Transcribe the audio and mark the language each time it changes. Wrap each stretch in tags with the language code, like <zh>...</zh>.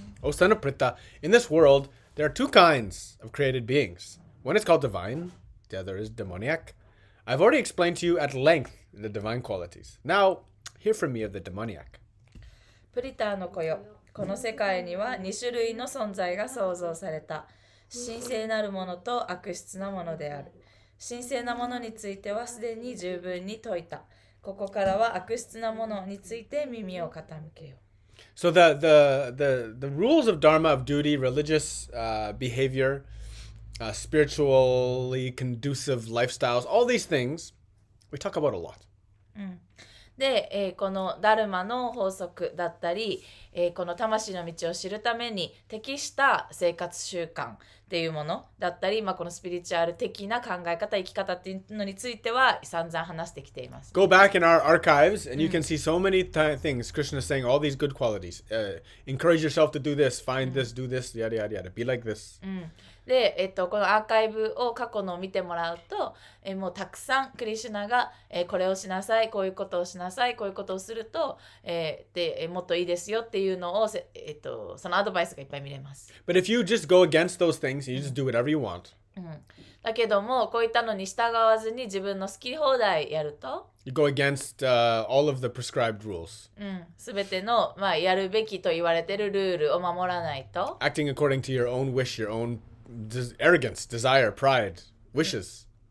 <en>O son of Pritha, in this world, there are two kinds of created beings. One is called divine, the other is demoniac. I've already explained to you at length the divine qualities. Now, hear from me of the demoniac.</en> <ja>プリターの子よ、この世界には2種類の存在が創造された。神聖なるものと悪質なものである。神聖なものについてはすでに十分に説いた。ここからは悪質なものについて耳を傾けよう。</ja> <en>So the rules of dharma, of duty, religious behavior, spiritually conducive lifestyles, all these things, we talk about a lot.</en> <ja>で、このダルマの法則だったり、この魂の道を知るために適した生活習慣っていうものだったり、このスピリチュアル的な考え方、生き方っていうのについては散々話してきています。</ja> <en>Go back in our archives and you can see so many things Krishna is saying, all these good qualities. Encourage yourself to do this, find this, do this, yada yada yada. Be like this.</en> <ja>で、このアーカイブを過去のを見てもらうと、もうたくさんクリシュナが、これをしなさい、こういうことをしなさい、こういうことをすると、でもっといいですよっていうのを、そのアドバイスがいっぱい見れます。</ja> <en>But if you just go against those things, you just do whatever you want.</en> <ja>だけども、こういったのに従わずに自分の好き放題やると、</ja> <en>You go against all of the prescribed rules.</en> <ja>すべての、やるべきと言われているルールを守らないと。</ja> <en>Acting according to your own wish, your own arrogance, desire, pride, wishes.</en>